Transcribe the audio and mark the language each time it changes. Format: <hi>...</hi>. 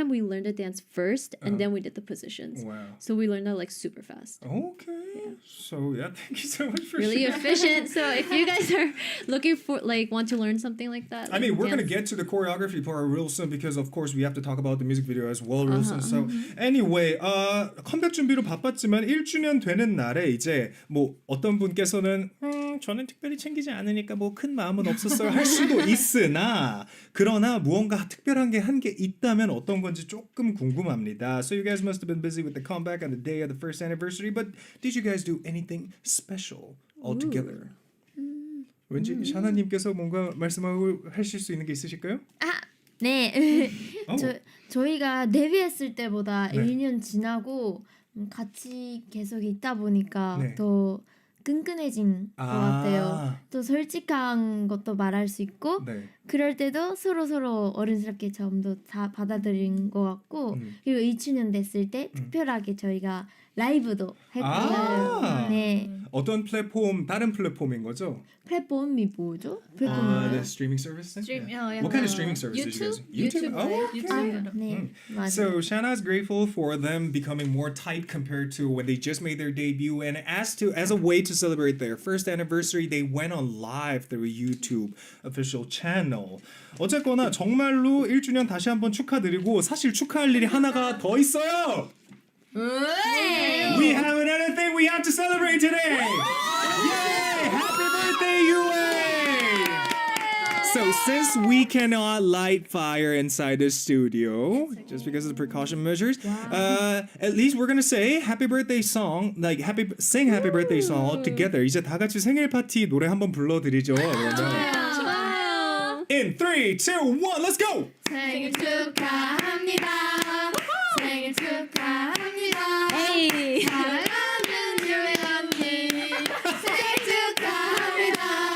<en>time we learned the dance first and Uh-huh. then we did the positions. Wow. So we learned that like super fast. Okay. So yeah, thank you so much for Really sharing. efficient. So if you guys are looking for want to learn something like that, I mean, we're gonna dance- get to the choreography part real soon because of course we have to talk about the music video as well real soon.</en> <ko>So anyway, 컴백 준비로 바빴지만 1주년 되는 날에 이제 뭐 어떤 분께서는 저는 특별히 챙기지 않으니까 뭐 큰 마음은 없었어요 할 수도 있으나 그러나 무언가 특별한 게 한 게 있다면 어떤 건지 조금 궁금합니다.</ko> <en>So you guys must have been busy with the comeback on the day of the first anniversary, but did you guys do anything special all together?</en> <ko>왠지 샤나님께서 뭔가 말씀하고 하실 수 있는 게 있으실까요? 네. 어. 저희가 데뷔했을 때보다 네. 1년 지나고 같이 계속 있다 보니까 네. 더 끈끈해진 것 같아요. 또 솔직한 것도 말할 수 있고 네. 그럴 때도 서로 어른스럽게 전부 다 받아들인 것 같고 그리고 2주년 됐을 때 특별하게 저희가 라이브도 했거든요. 네. 어떤 플랫폼 다른 플랫폼인 거죠? 플랫폼이 뭐죠?</ko> <en>The</en> <ko>플랫폼이</ko> <en>streaming service thing? Stream- Yeah. What kind of yeah. streaming service did you guys? YouTube. Oh, okay. YouTube.</en> <ko>네. 맞아요.</ko> <en>So Shana's grateful for them becoming more tight compared to when they just made their debut, and as a way to celebrate their first anniversary, they went on live through YouTube official channel.</en> <ko>어쨌거나 정말로 1주년 다시 한번 축하드리고 사실 축하할 일이 하나가 더 있어요.</ko> <en>We have another thing we have to celebrate today. Yay! Happy birthday, UA! So since we cannot light fire inside the studio, just because of the precaution measures, at least we're gonna say happy birthday song, sing happy birthday song all together.</en> <ko>이제 다 같이 생일 파티 노래 한번 불러드리죠. 그러면.</ko> <en>In 3, 2, 1, let's go!</en> <ko>생일 축하합니다. 생일 축하합니다.</ko> <en>Hey.</en> <ko>사랑하는 유리 언니 생일 축하합니다.</ko>